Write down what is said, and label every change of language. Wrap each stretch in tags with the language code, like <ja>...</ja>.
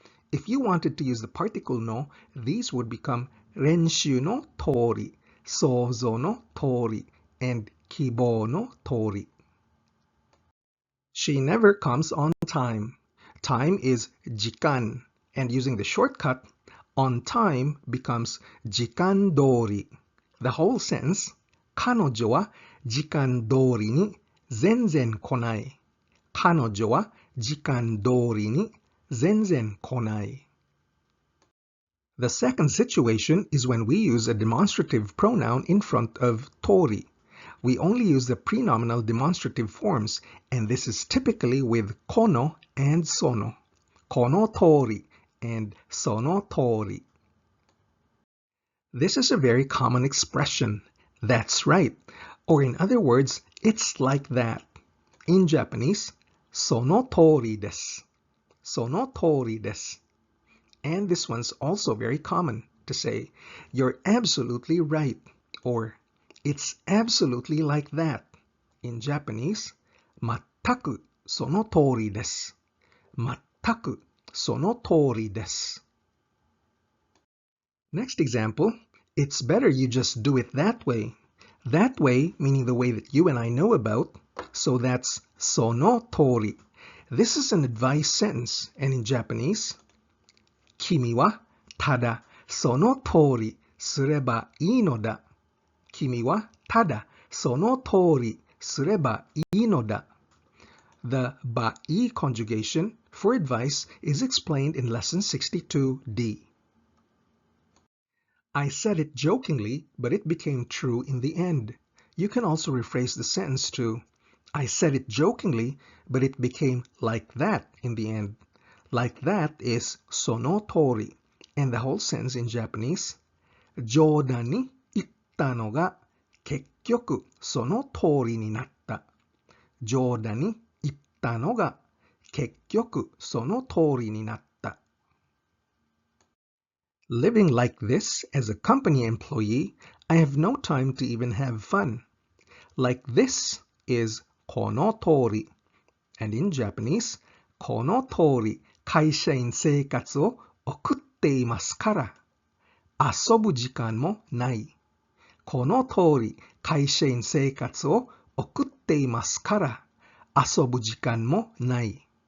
<en>If you wanted to use the particle no, these would become renshu no tori, sozo no tori, and kibo no tori. She never comes on time. Time is jikan, and using the shortcut, on time becomes jikan dori. The whole sentence,</en> <ja>彼女は時間通りに全然来ない。彼女は時間通りに全然来ない。</ja> <en>The second situation is when we use a demonstrative pronoun in front of Tōri. We only use the prenominal demonstrative forms, and this is typically with kono and sono. Kono Tōri and sono Tōri. This is a very common expression. That's right. Or in other words, it's like that. In Japanese,</en> <ja>その通りです。その通りです。</ja> <en>And this one's also very common to say, you're absolutely right, or it's absolutely like that. In Japanese,</en> <ja>全くその通りです。全くその通りです。</ja> <en>Next example, it's better you just do it that way. That way meaning the way that you and I know about, so that's その通り. This is an advice sentence, and in Japanese,</en> <ja>君はただその通りすればいいのだ。君はただその通りすればいいのだ。</ja> <en>The ばい conjugation for advice is explained in lesson 62D. I said it jokingly, but it became true in the end. You can also rephrase the sentence to, I said it jokingly, but it became like that in the end. Like that is その通り, and the whole sentence in Japanese,</en> <ja>冗談に言ったのが結局その通りになった。冗談に言ったのが結局その通りになった。</ja> <en>Living like this as a company employee, I have no time to even have fun. Like this is この通り, and in Japanese,</en> <ja>この通り会社員生活を送っていますから、遊ぶ時間もない。この通り会社員生活を送っていますから、遊ぶ時間もない。</ja>